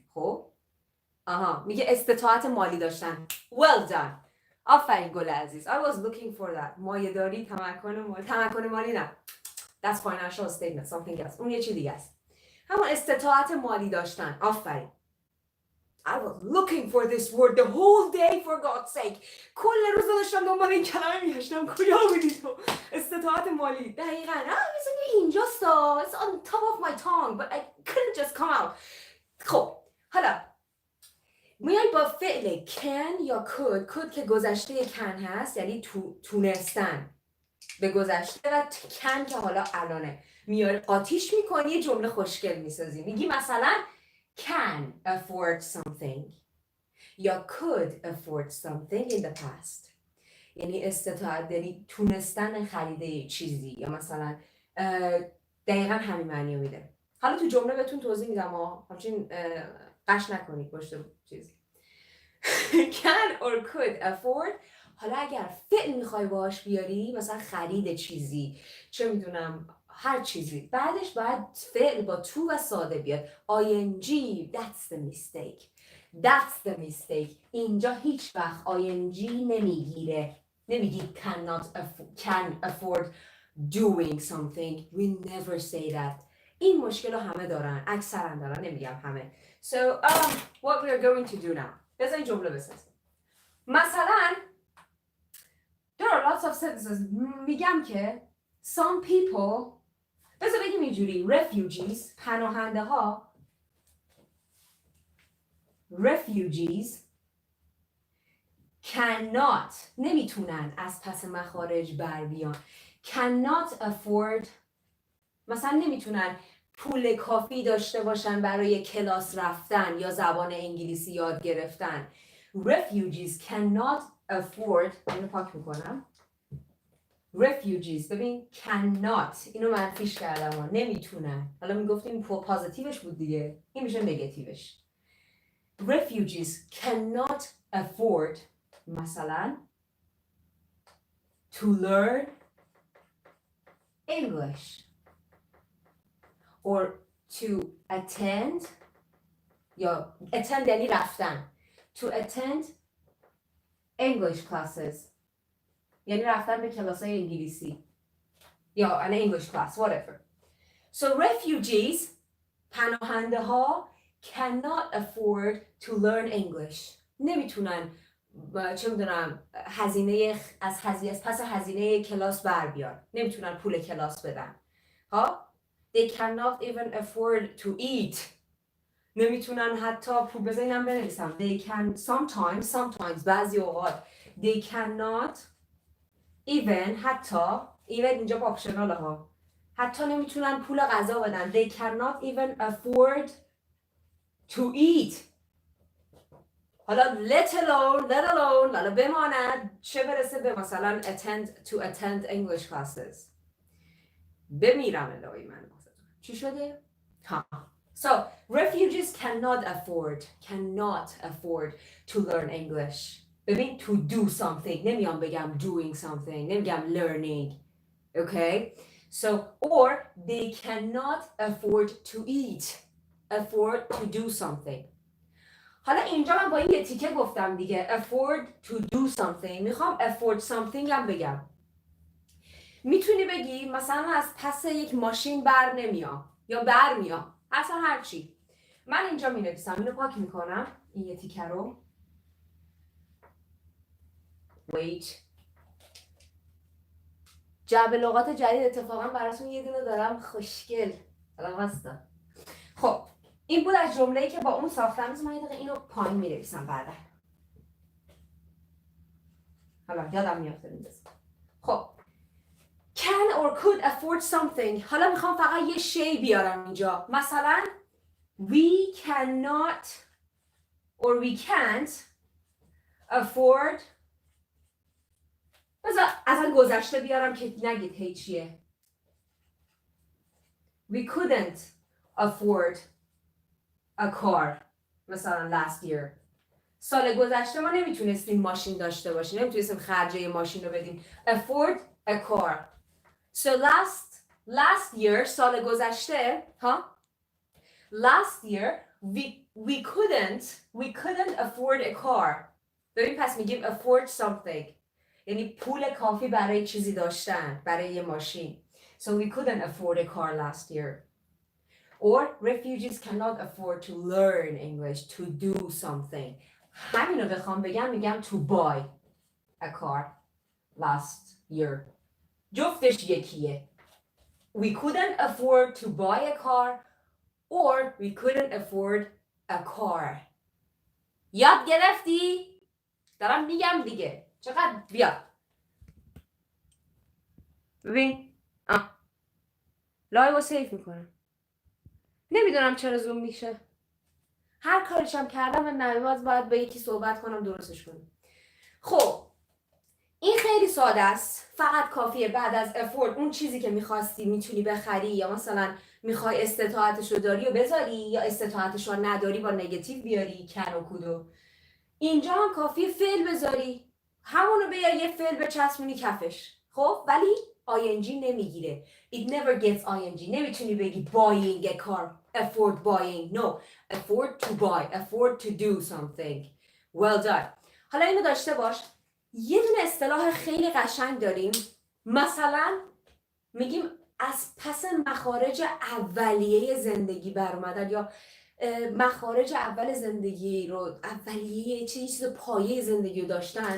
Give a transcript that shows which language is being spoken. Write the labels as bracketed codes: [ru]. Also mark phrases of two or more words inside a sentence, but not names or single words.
[fa] خب میگه استطاعت مالی داشتن. [en] well done. [fa] آفرین گل عزیز. [en] I was looking for that. [fa] مایه‌داری، تمکن مالی نه. [en] That's financial statement. something else. [fa] اون یه چیز دیگه است. همون استطاعت مالی داشتن. آفرین. [en] I was looking for this word the whole day for God's sake. [fa] کل روز داشتم دنبال این کلمه میگشتم. کجا بودی تو؟ استطاعت مالی. دقیقاً. اینجاست. [en] It's on top of my tongue but I couldn't just come out. [fa] خب حالا میای با فعل can یا could که گذشته can هست یعنی تونستن به گذشته و can که حالا الانه میاره قاطیش میکنی یه جمله خوشگل میسازی. میگی مثلا [en] can afford something یا could afford something in the past. [fa] یعنی استطاعت داری تونستن خریده چیزی یا مثلا دقیقا همین معنی میده. حالا تو جمله بهتون توضیح میدم همچین قش نکنید پشت چیز. [en] can or could afford. [fa] حالا اگر فعل میخوای باهاش بیاری مثلا خرید چیزی چه میدونم هر چیزی بعدش باید فعل با تو و ساده بیاد. [en] ing. That's the mistake. That's the mistake. [fa] اینجا هیچ وقت ing نمیگیره. [en] نمیگی can afford doing something. We never say that. [fa] این مشکل رو همه دارن. اکثرا دارن. نمیگم همه. [en] So what we are going to do now. [fa] بذارین جمله بسازیم. مثلا [en] there are lots of sentences. [fa] میگم که [en] some people [fa] بذار بگیم اینجوری refugees پناهنده ها [en] refugees cannot [fa] نمیتونن از پس مخارج بر بیان. [en] cannot afford [fa] مثلا نمیتونن پول کافی داشته باشن برای کلاس رفتن یا زبان انگلیسی یاد گرفتن. [en] refugees cannot afford [fa] اینو پاک میکنم. refugees ببین cannot اینو منفیش کردم نمیتونن. حالا میگفتیم پوزیتیوش بود دیگه این میشه نگاتیوش. [en] refugees cannot afford مثلا to learn English or to attend یا attend [fa] یعنی رفتن. [en] to attend English classes [fa] یعنی رفتن به کلاس‌های انگلیسی یا [en] an English class whatever. So refugees [fa] پناهنده ها [en] cannot afford to learn English. [fa] نمیتونن چه میدونم هزینه از پس هزینه کلاس بر بیان. نمیتونن پول کلاس بدن. ها؟ [en] They cannot even afford to eat. [fa] نمیتونن حتی پول بزنم بنویسم. [en] They can sometimes [fa] بعضی اوقات [en] they cannot even [fa] حتی even اینجا با اپشنال ها حتی نمیتونن پول غذا بدن. [en] They cannot even afford to eat. [fa] حالا [en] let alone [fa] حالا بماند چه برسه به مثلا [en] attend English classes. [fa] بمیرم الهی من چی شده؟ ها. [en] So refugees cannot afford to learn English. [fa] ببین [en] to do something [fa] نمیام بگم [en] doing something [fa] نمیگم learning. [en] Okay? So or they cannot afford to do something. [fa] حالا اینجا من با این یه تیکه گفتم دیگه [en] afford to do something. [fa] میخوام [en] afford something [fa] هم بگم. میتونی بگی مثلا از پس یک ماشین بر نمیام یا بر میام. اصلا هر چی. من اینجا می نویسم. اینو پاک میکنم. این یه تیکه رو. Wait. جعبه لغات جدید اتفاقا براتون یه دونه دارم خوشگل. حالا واستا. خب. این بود از جمله‌ای که با اون ساختم. من یه دقیقه اینو پایین می نویسم بعدا. حالا یادم میافته میذارم. خب. [en] Can or could afford something. [fa] حالا میخوام فقط یه شی بیارم اینجا. [en] مثلا we cannot or we can't afford. [fa] از گذشته بیارم که نگید هی چیه. [en] We couldn't afford a car. مثلا last year. [fa] سال گذشته ما نمیتونستیم ماشین داشته باشیم. نمیتونستیم خرجه ماشین رو بدیم. [en] Afford a car. So last year [fa] سال گذشته [en] last year we couldn't afford a car. [fa] ببین پس میگیم [en] afford something [fa] یعنی پول کافی برای چیزی داشتن برای یه ماشین. [en] So we couldn't afford a car last year. Or refugees cannot afford to learn English to do something. [fa] همینو بخوام بگم میگم [en] to buy a car last year. [fa] جفتش یکیه. [en] We couldn't afford to buy a car or we couldn't afford a car. [fa] یاد گرفتی؟ دارم میگم دیگه. چقدر بیا. ببین. لایو سیف میکنم. نمیدونم چرا زوم میشه. هر کارشم کردم و نمیواز باید با یکی صحبت کنم درستش کنم. خب. این خیلی ساده است. فقط کافیه بعد از افورد اون چیزی که میخواستی میتونی بخری یا مثلا میخوای استطاعتش رو داری و بذاری یا استطاعتش رو نداری با نگاتیو بیاری کن و کودو. اینجا هم کافیه فعل بذاری. همونو بیار یه فعل بچسبونی کفش. خب ولی ing نمیگیره. [en] It never gets ing. [fa] نمیتونی بگی [en] buying a car. Afford buying. No. Afford to buy. Afford to do something. Well done. [fa] حالا اینو داشته باش. یه دونه اصطلاح خیلی قشنگ داریم. مثلا میگیم از پس مخارج اولیه زندگی برآمدن یا مخارج اول زندگی رو اولیه چیز پایه زندگی رو داشتن.